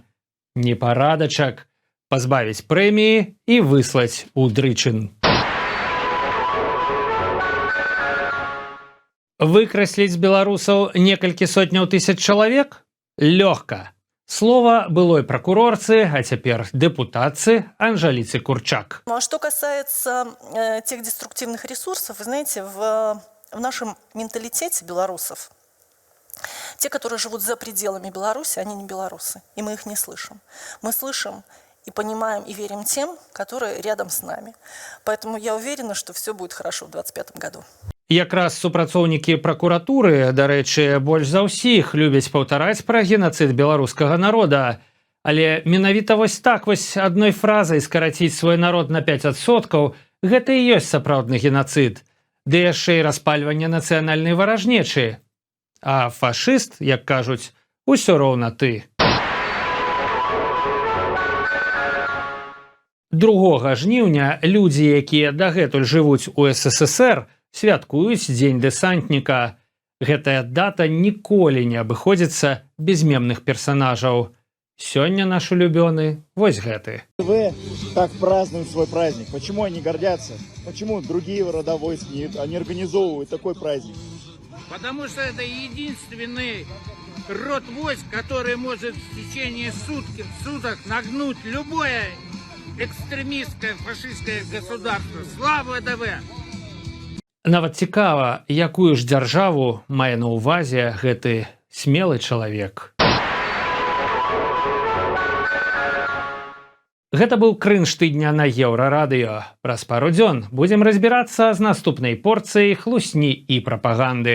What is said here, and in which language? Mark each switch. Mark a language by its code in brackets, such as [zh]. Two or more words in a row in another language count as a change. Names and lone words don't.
[be] Непарадачак. Пазбавіць прэміі і выслаць у дрычын. Выкрасліць з беларусаў некалькі сотняў тысяч чалавек? [ru] Лёгка. Слово былой прокурорцы, а теперь депутатцы Анжелицы Курчак. А что касается тех деструктивных ресурсов, вы знаете, в нашем менталитете белорусов, те, которые живут за пределами Беларуси, они не белорусы, и мы их не слышим. Мы слышим и понимаем и верим тем, которые рядом с нами. Поэтому я уверена, что все будет хорошо в 2025 году. [be] Якраз супрацоўнікі пракуратуры, дарэчы, больш за ўсіх любяць паўтараць пра генацыд беларускага народа. Але менавіта вось так вось адной фразай скараціць свой народ на 5%, гэта і ёсць сапраўдны генацыд. Ды яшчэ і распальванне нацыянальнай варажнечы. А фашыст, як кажуць, усё роўна ты. 2 жніўня людзі, якія дагэтуль жывуць у СССР, святкуюць Дзень дэсантніка. Гэтая дата ніколі не абыходзіцца без мемных персанажаў. Сёння наш улюбёны вось гэты. [ru] ТВ так празднуют свой праздник. Почему они гордятся? Почему другие рода войск не организовывают такой праздник? Потому что это единственный род войск, который может в течение суток нагнуть любое экстремистское фашистское государство. Слава ДВ! [be] Нават цікава, якую ж дзяржаву мае на ўвазе гэты смелы чалавек. Гэта быў крынж тыдня на Еўрарадыё. Праз пару дзён будзем разбірацца з наступнай порцыяй хлусні і прапаганды.